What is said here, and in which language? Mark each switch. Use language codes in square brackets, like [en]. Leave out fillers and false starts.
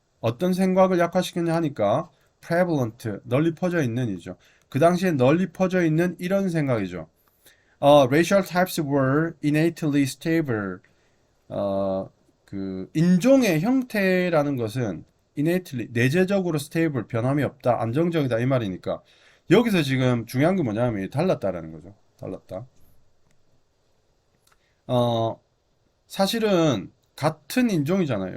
[ko] 어떤 생각을 약화시켰냐 하니까 prevalent, 널리 퍼져 있는 이죠. 그 당시에 널리 퍼져 있는 이런 생각이죠. [en] Racial types were innately stable. [ko] 그 인종의 형태라는 것은 innately 내재적으로 stable 변함이 없다 안정적이다 이 말이니까 여기서 지금 중요한 게 뭐냐면 달랐다라는 거죠. 달랐다. 어 사실은 같은 인종이잖아요.